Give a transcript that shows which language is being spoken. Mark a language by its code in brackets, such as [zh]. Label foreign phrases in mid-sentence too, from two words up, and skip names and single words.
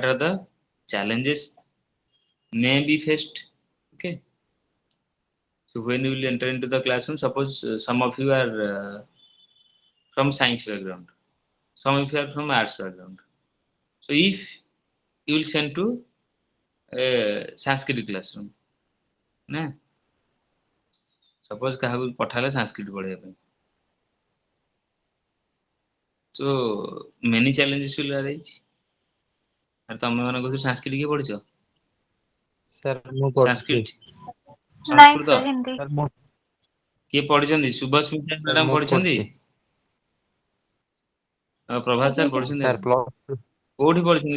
[en] are the challenges may be faced okay so when you will enter into the classroom suppose some of you are from science background some of you are from arts background so if you will send to a sanskrit classroom [or] ନା suppose କାହାକୁ ପଠାଲେ sanskrit ପଢେଇବା ପାଇଁ [en] so many challenges will arise [or] ଆରେ ତମେ ମାନେ କହୁଛ sanskrit କିଏ ପଢିଛ ସାର୍ ମୁଁ ପଢୁଛି। sanskrit ନାଇଁ ସଂସ୍କୃତ ସାର୍ ହିନ୍ଦୀ। ସାର୍ ମୁଁ କିଏ ପଢିଛନ୍ତି ଶୁଭସ୍ମିତା ସାର୍ ମ୍ୟାଡାମ ମୁଁ ପଢିଛନ୍ତି ପଢୁଛି। ପ୍ରଭାତ ଆଜ୍ଞା ସାର୍ ସାର୍। ପଢିଛନ୍ତି ସାର୍ କୋଉଠି ପଢିଛନ୍ତି